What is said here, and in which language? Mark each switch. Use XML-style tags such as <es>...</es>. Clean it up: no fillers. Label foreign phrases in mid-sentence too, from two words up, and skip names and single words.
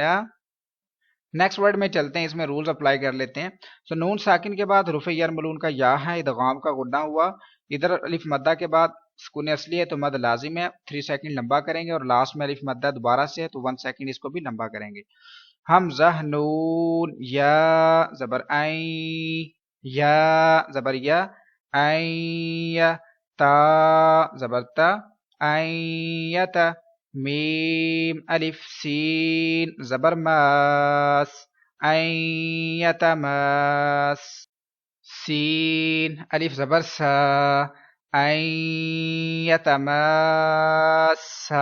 <en>next word</en> <ur>میں چلتے ہیں، اس میں</ur> <en>rules apply</en> <ur>کر لیتے ہیں. سو نون ساکن کے بعد حروف یرملون کا یا ہے، ادغام کا غنہ ہوا. ادھر الف مدہ کے بعد سکون اصلی ہے تو مد لازم ہے، 3 سیکنڈ لمبا کریں گے، اور لاسٹ میں الف مدہ دوبارہ سے ہے تو 1 سیکنڈ اس کو بھی لمبا کریں گے. حمزہ نون یا زبر این، یا زبر یا، این تا زبر تا، اینتا میم الف سین زبر ماس، اینیتماس سین الف زبر سا، اینیتماسا.</ur>